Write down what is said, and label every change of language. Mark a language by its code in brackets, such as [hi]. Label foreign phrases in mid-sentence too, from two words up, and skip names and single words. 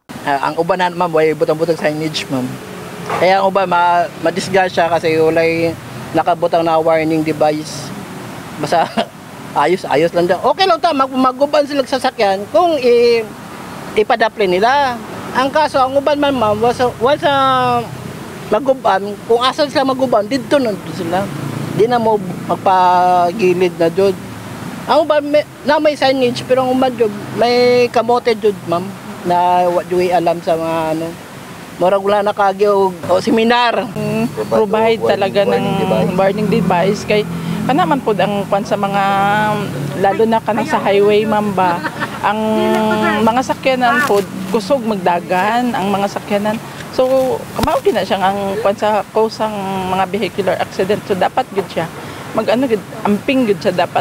[ceb] Ang uban na ma'am, way butang-butang signage ma'am. Kaya ang uban madisgrasya kasi ulay nakabutang na [en] warning device. [ceb] Basta ayos lang daw. Okay lang ta, maguban sila sa sasakyan kung ipadapli nila. Ang kaso, ang uban man ma'am, [tl] once maguban, kung asan sila maguban, dito nandun sila. [ceb] Di na mo magpagilid na dyan. Ang uban, may signage, pero ang uban dyan, may kamote dyan ma'am, na [en] what do we [ceb] alam sa mga ano. Murag wala na kagyo o seminar. Provide talaga ng [en] warning device [ceb] kay kanaman pod ang kwan sa mga lalo na kanang sa highway mamba ang mga sakyanan pod kusog magdagan ang mga sakyanan, so kamao na siya ang kwan sa cause ang mga [en] vehicular accident, [ceb] so dapat gud siya gud amping gud siya dapat.